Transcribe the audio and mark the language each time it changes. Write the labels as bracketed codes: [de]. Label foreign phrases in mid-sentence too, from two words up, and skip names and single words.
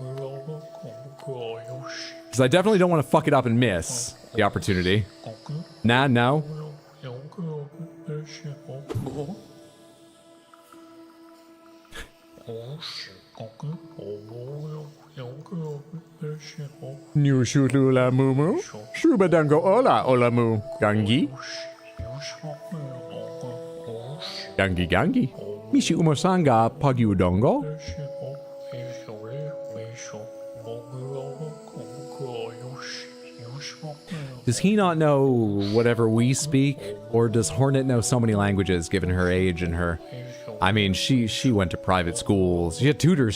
[en] Because I definitely don't want to fuck it up and miss the opportunity. Nah, no. New shulula mumu, shubadango ola olamu, gangi. Gangi gangi. Mishi umosanga pagyudongo. Does he not know whatever we speak? Or does Hornet know so many languages given her age and her... I mean, she went to private schools. She had tutors.